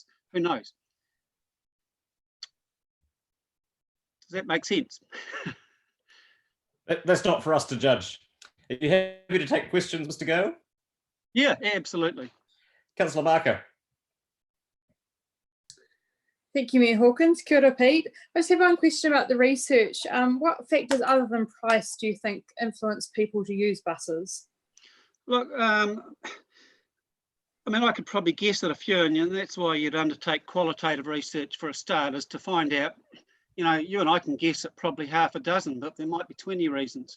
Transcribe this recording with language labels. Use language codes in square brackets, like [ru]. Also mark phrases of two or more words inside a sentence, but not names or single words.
[en] Who knows? Does that make sense? That's not for us to judge. Are you happy to take questions, Mr. Gale? Yeah, absolutely. Councillor Barker. Thank you, Mayor Hawkins. [mi] Kia ora, [en] Pete. I just have one question about the research. What factors other than price do you think influence people to use buses? Look, I mean, I could probably guess at a few, and that's why you'd undertake qualitative research for a start, is to find out, you know, you and I can guess at probably half a dozen, but there might be 20 reasons.